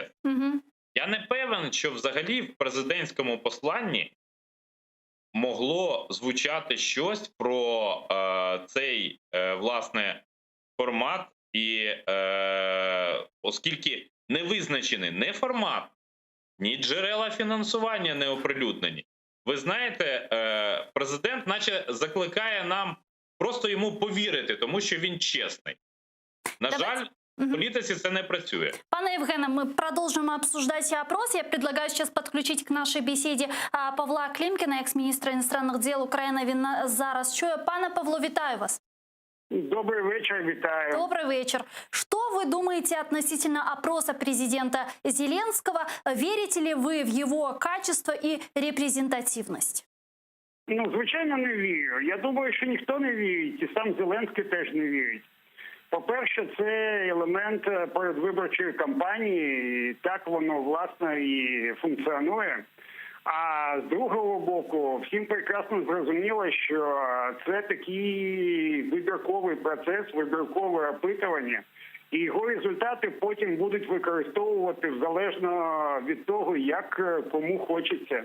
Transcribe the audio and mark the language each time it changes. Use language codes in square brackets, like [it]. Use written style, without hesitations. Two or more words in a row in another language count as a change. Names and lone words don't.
[uk] Я не певен, що взагалі в президентському посланні могло звучати щось про цей, власне, формат, і оскільки не визначений ні формат, ні джерела фінансування не оприлюднені. Ви знаєте, президент наче закликає нам просто йому повірити, тому що він чесний. На жаль, в політиці це не працює. Пане Євгене, [ru] мы продолжим обсуждать опрос. Я предлагаю сейчас подключить к нашей беседе Павла Климкина, екс-міністра иностранных дел України. [uk] Він зараз чує. Пане Павло, вітаю вас. [ru] Добрый вечер, витаю. Добрый вечер. Что вы думаете относительно опроса президента Зеленского? Верите ли вы в его качество и репрезентативность? [uk] Ну, звичайно, не вірю. Я думаю, що ніхто не вірить, і сам Зеленський теж не вірить. По-перше, це елемент передвиборчої кампанії, і так воно, власне, і функціонує. А з другого боку, всім прекрасно зрозуміло, що це такий вибірковий процес, вибіркове опитування, і його результати потім будуть використовувати залежно від того, як кому хочеться.